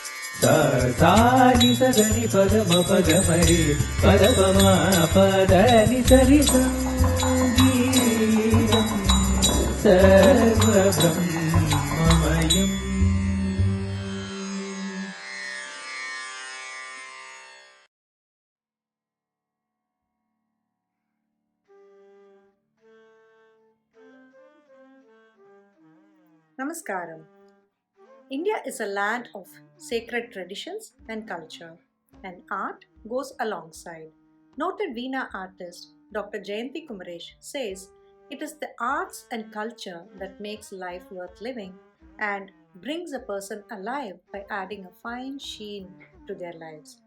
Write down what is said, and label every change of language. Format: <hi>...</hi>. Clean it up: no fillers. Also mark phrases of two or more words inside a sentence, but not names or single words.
<sa>sa sa ni sa ga ni pa ga ma pa ga ma re pa da pa ma pa da ni sa ri sa geetam sarva brahmamayam. Namaskaram.</sa> <en>India is a land of sacred traditions and culture, and art goes alongside. Noted Veena artist Dr. Jayanti Kumaresh says it is the arts and culture that makes life worth living and brings a person alive by adding a fine sheen to their lives.</en>